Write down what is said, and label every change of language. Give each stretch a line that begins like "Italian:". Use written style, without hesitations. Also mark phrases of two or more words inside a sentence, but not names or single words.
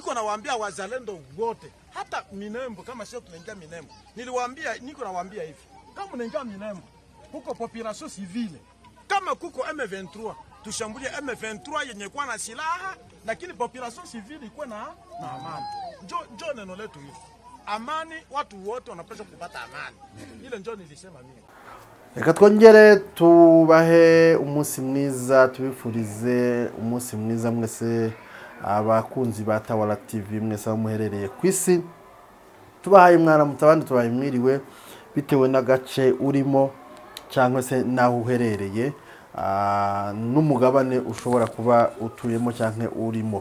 Swahili: niko nawaambia wazalendo wote, hata Minembo, kama sio tunaingia Minembo, niko nawaambia hivi, kama unaingia Minembo huko
French: population civile,
Swahili: kama kuko M23 tushambulie M23 yenye kwa na silaha, lakini
French: population civile
Swahili: iko na amani. Njoo neno letu hili, amani, watu wote wanapaswa kupata amani. Ile njoo nilisema mimi.
Kinyarwanda: Reka twongere tubahe umunsi mwiza, tubifurize umunsi mwiza mwese abakunzi ba Tawala TV mwese muherereye kwisi. Tubahaye mwana mutabandi tubaye mwiriwe bitewe n'agace urimo cyangwa se naho uherereye n'umugabane ushobora kuba utuyemo cyangwa urimo.